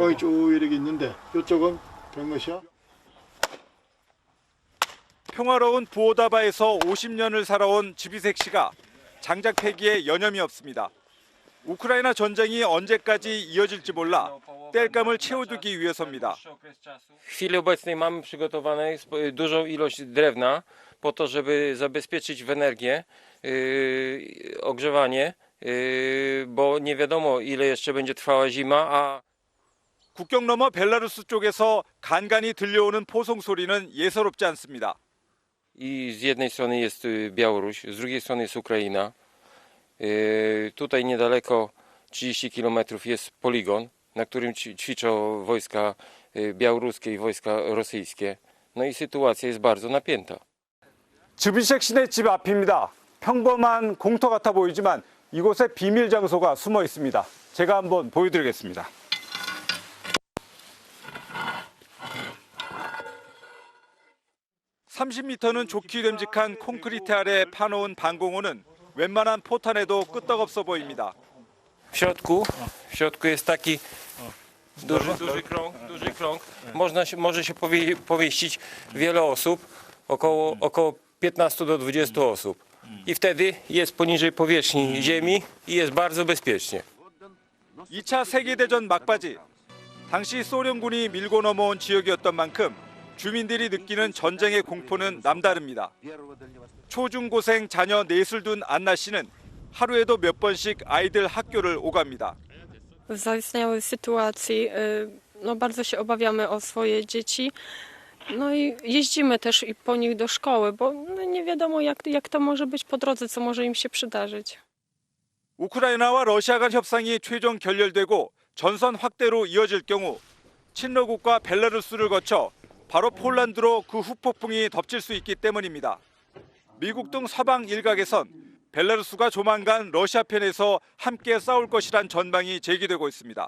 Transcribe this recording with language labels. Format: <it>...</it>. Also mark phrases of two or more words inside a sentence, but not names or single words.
<ko>강이 쭉 이렇게 있는데 이쪽은 벨러시아. 평화로운 부오다바에서 50년을 살아온 지비색 씨가 장작 폐기에 여념이 없습니다. 우크라이나 전쟁이 언제까지 이어질지 몰라 땔감을 채워두기 위해서입니다.</ko> <pl>W chwili obecnej mamy przygotowane dużą ilość drewna po to, żeby zabezpieczyć w energię, ogrzewanie, bo nie wiadomo ile jeszcze będzie trwała zima, a</pl> <ko>국경 너머 벨라루스 쪽에서 간간히 들려오는 포송 소리는 예사롭지 않습니다.</ko> <pl>I z jednej strony jest Białoruś, z drugiej strony jest Ukraina. Tutaj niedaleko 30 km jest poligon, na którym ćwiczą wojska białoruskie i wojska rosyjskie. No i sytuacja jest bardzo napięta.</pl> <ko>지비색 씨네 집 앞입니다. 평범한 공터 같아 보이지만 이곳에 비밀 장소가 숨어 있습니다. 제가 한번 보여드리겠습니다. (30m는) 좋게 됨직한 콘크리트 아래 파놓은 방공호는 웬만한 포탄에도 끄떡없어 보입니다.</ko> <pl>W środku jest taki duży krąg. Może się pomieścić wiele osób, około 15 do 20 osób. I wtedy jest poniżej powierzchni ziemi i jest bardzo bezpiecznie.</pl> <ko>2차 세계대전 막바지, 당시 소련군이 밀고 넘어온 지역이었던 만큼 주민들이 느끼는 전쟁의 공포는 남다릅니다. 초중고생 자녀 넷을 둔 안나 씨는 하루에도 몇 번씩 아이들 학교를 오갑니다.</ko> <pl>W zaistniałej sytuacji bardzo się obawiamy o swoje dzieci. No i jeździmy też i po nich do szkoły, bo nie wiadomo jak to może być po drodze, co może im się przydarzyć.</pl> <ko>우크라이나와 러시아 간 협상이 최종 결렬되고 전선 확대로 이어질 경우 친러국과 벨라루스를 거쳐 바로 폴란드로 그 후폭풍이 덮칠 수 있기 때문입니다. 미국 등 서방 일각에선 벨라루스가 조만간 러시아 편에서 함께 싸울 것이란 전망이 제기되고 있습니다.</ko>